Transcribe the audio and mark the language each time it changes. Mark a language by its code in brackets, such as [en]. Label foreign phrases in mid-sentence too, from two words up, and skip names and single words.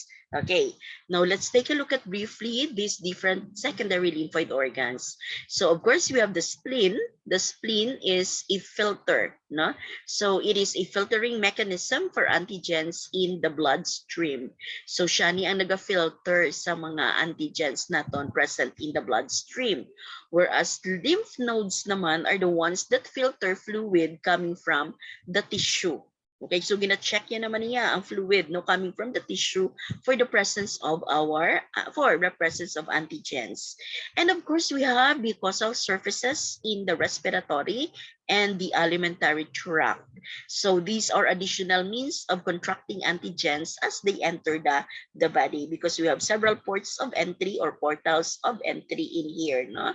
[en] Okay, now let's take a look at briefly these different secondary lymphoid organs. So of course, we have the spleen. The spleen is a filter, no? So it is a filtering mechanism for antigens in the bloodstream. [hil] So siya ni ang naga-filter sa mga antigens naton [en] present in the bloodstream. Whereas lymph nodes naman are the ones that filter fluid coming from the tissue. Okay, so [hil] gina-check yan naman niya ang [en] fluid no coming from the tissue for the presence of antigens. And of course, we have mucosal surfaces in the respiratory and the alimentary tract. So these are additional means of contracting antigens as they enter the body, because we have several ports of entry or portals of entry in here, no?